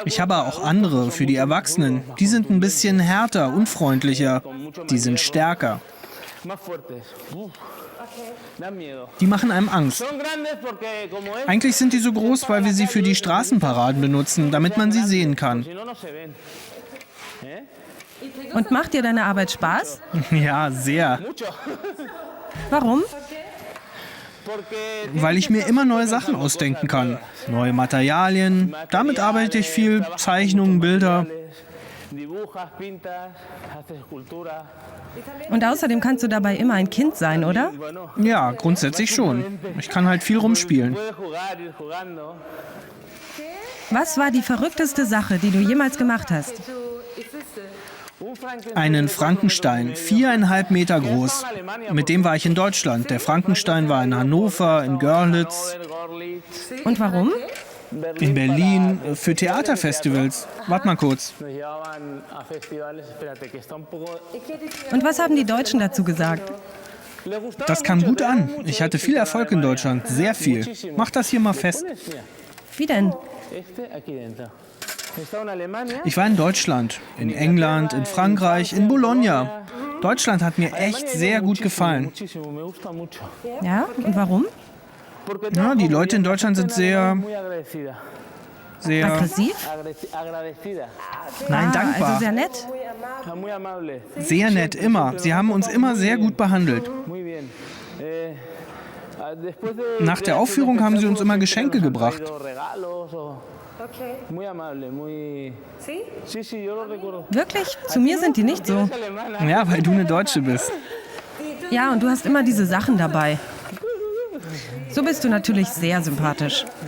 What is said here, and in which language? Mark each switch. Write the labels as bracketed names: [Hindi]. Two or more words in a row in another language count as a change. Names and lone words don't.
[German] Ich habe auch andere für die Erwachsenen. Die sind ein bisschen härter, unfreundlicher. Die sind stärker. [Spanish] más fuertes. Uf, dan miedo. [German] Die machen einem Angst. [Spanish] Son grandes porque como es, [German] Eigentlich sind die so groß, weil wir sie für die Straßenparaden benutzen, damit man sie sehen kann. [Spanish] si no, no se ven. [German] Und macht dir deine Arbeit Spaß? Ja, sehr. [Spanish] Mucho. [German] Warum? [Spanish] Porque [German] Weil ich mir immer neue Sachen ausdenken kann. Neue Materialien. Damit arbeite ich viel. Zeichnungen, Bilder. [Spanish] dibujas, pintas, haces escultura. [German] Und außerdem kannst du dabei immer ein Kind sein, oder? [Spanish] Bueno, [German] Ja, grundsätzlich schon. Ich kann halt viel rumspielen. [Spanish] puedes jugar, ir jugando. [German] Was war die verrückteste Sache, die du jemals gemacht hast? [Spanish] ¿Tú hiciste? Un Frankenstein. [German] Einen Frankenstein, 4,5 Meter groß. Mit dem war ich in Deutschland. Der Frankenstein war in Hannover, in Görlitz, Gorlitz, Und warum? in Berlin, für Theaterfestivals. Warte mal kurz. [Spanish] nos llevaban a festivales. Espérate, que está un poco. [German] Und was haben die Deutschen dazu gesagt? [Spanish] Le gustaba [German] Das kam [Spanish] mucho, [German] gut [Spanish] tenemos [German] an. [Spanish] mucho [German] Ich hatte [Spanish] éxito [German] viel [Spanish] en [German] Erfolg in [Spanish] Alemania. [German] Deutschland, sehr viel. Mach das hier mal fest. [Spanish] Pones, mira, [German] Wie denn? [Spanish] este aquí dentro. Está en Alemania. [German] Ich war in Deutschland, in England, in Frankreich, in Bologna. Deutschland hat mir echt sehr gut gefallen. [Spanish] Muchísimo, me gusta mucho. [German] Ja, und warum? [Spanish] Porque [German] Ja, die Leute in Deutschland sind sehr, [Spanish] muy agradecida. [German] sehr, Aggressiv? [Spanish] Agradecida. [German] nein, Also dankbar. sehr nett. [Spanish] Muy amable. [German] Sehr nett, immer. Sie haben uns immer sehr gut behandelt. [Spanish] Muy bien. [German] Nach der Aufführung haben sie uns immer Geschenke gebracht. [Spanish] Okay. ¿Sí? [German] Wirklich? Zu mir sind die nicht so. Ja, weil du eine Deutsche bist. Ja, und du hast immer diese Sachen dabei. So bist du natürlich sehr sympathisch.